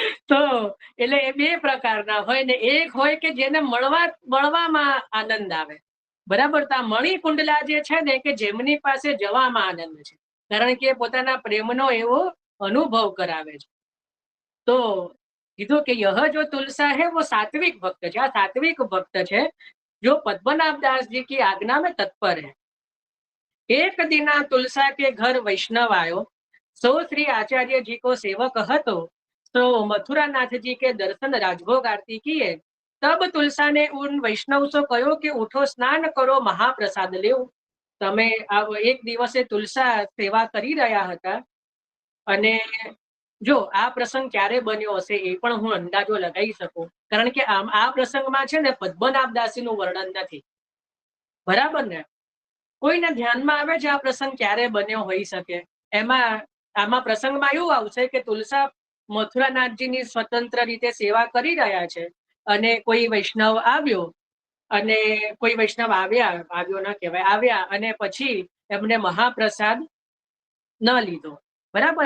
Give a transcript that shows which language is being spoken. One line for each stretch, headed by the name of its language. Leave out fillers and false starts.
Gujarati: તો એટલે એ બે પ્રકારના હોય ને એક હોય કે જેને મળવામાં આનંદ આવે. બરાબર? તો આ મણિકુંડલા જે છે ને કે જેમની પાસે જવામાં આનંદ છે, કારણ કે પોતાના પ્રેમનો એવો અનુભવ કરાવે છે. તો કીધું કે
Hindi: યહ જો તુલસા है वो सात्विक भक्त है.
Gujarati: આ સાત્વિક ભક્ત છે
Hindi: जो पद्मनाभदास जी की आज्ञा में तत्पर है. एक दिना तुलसा के घर वैष्णव आयो, सो श्री आचार्य जी को सेवक હતો, तो मथुरानाथ जी के दर्शन राजभोग आरती किए. तब तुलसा ने उन वैष्णव से कहो कि उठो स्नान करो, महाप्रसाद लेव.
Gujarati: તમે એક દિવસે તુલસા સેવા કરી રહ્યા હતા અને જો આ પ્રસંગ ક્યારે બન્યો હશે એ પણ હું અંદાજો લગાવી શકું, કારણ કે આ પ્રસંગમાં છે ને પદ્મનાભદાસીનું વર્ણન નથી. બરાબર ને? કોઈને ધ્યાનમાં આવે છે આ પ્રસંગ ક્યારે બન્યો હોઈ શકે? આમાં પ્રસંગમાં એવું આવશે કે તુલસા મથુરાનાથજીની સ્વતંત્ર રીતે સેવા કરી રહ્યા છે અને કોઈ વૈષ્ણવ આવ્યો અને કોઈ વૈષ્ણવ આવ્યો ન કહેવાય, આવ્યા અને પછી એમને મહાપ્રસાદ ન લીધો. બરાબર?